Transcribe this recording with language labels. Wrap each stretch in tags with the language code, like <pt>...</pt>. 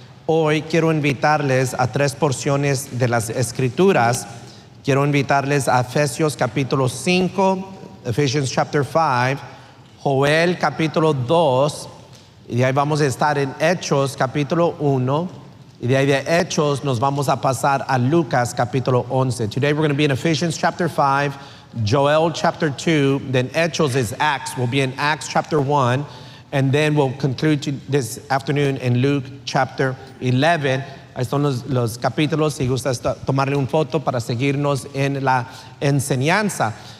<es>Hoy quiero invitarles a 3 porciones de las Escrituras. Quiero invitarles a Efesios capítulo 5,</es> <en>Ephesians chapter 5,</en> <es>Joel capítulo 2, y de ahí vamos a estar en Hechos capítulo 1, y de ahí de Hechos nos vamos a pasar a Lucas capítulo 11.</es> <en>Today we're going to be in Ephesians chapter 5, Joel chapter 2, then Hechos is Acts. We'll be in Acts chapter 1, and then we'll conclude this afternoon in Luke chapter 11.</en> <es>Ahí están los capítulos, si gustas tomarle una foto para seguirnos en la enseñanza.</es>